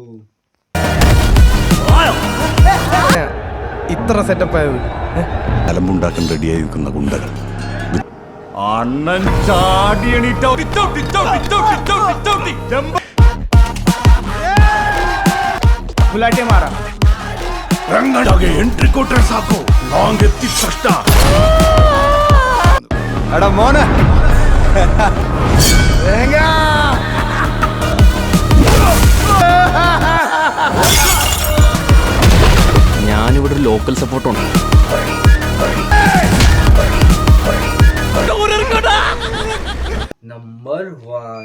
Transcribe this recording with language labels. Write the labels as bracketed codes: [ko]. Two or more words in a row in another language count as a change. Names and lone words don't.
[ml] ഇത്ര സെറ്റപ്പ് ആയത് അലമ്പുണ്ടാക്കാൻ റെഡിയായി നിൽക്കുന്ന ഗുണ്ടകൾ. അണ്ണൻ ചാടിയണിട്ടോ. മാറാ [kn] ಎಂಟ್ರಿ ಕೊಟ್ರೆ ಸಾಕು, ಲಾಂಗ್ ಎತ್ತಿದ ಕಷ್ಟ. [ml] എടാ മോനെ, ഞാനിവിടെ ഒരു ലോക്കൽ സപ്പോർട്ടുണ്ട്. [hi] नंबर 1.